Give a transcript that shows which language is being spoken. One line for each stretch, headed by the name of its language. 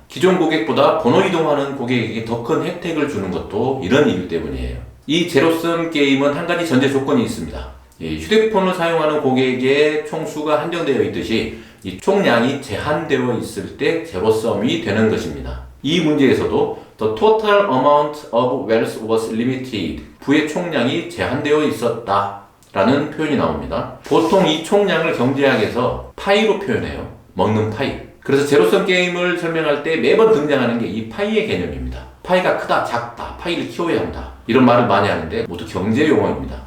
Korean: 기존 고객보다 번호 이동하는 고객에게 더 큰 혜택을 주는 것도 이런 이유 때문이에요. 이 제로섬 게임은 한 가지 전제 조건이 있습니다. 휴대폰을 사용하는 고객의 총수가 한정되어 있듯이 이 총량이 제한되어 있을 때 제로섬이 되는 것입니다. 이 문제에서도
English: The total amount of wealth was limited.
Korean: 부의 총량이 제한되어 있었다 라는 표현이 나옵니다. 보통 이 총량을 경제학에서 파이로 표현해요. 먹는 파이. 그래서 제로섬 게임을 설명할 때 매번 등장하는 게 이 파이의 개념입니다. 파이가 크다, 작다, 파이를 키워야 한다. 이런 말을 많이 하는데 모두 경제 용어입니다.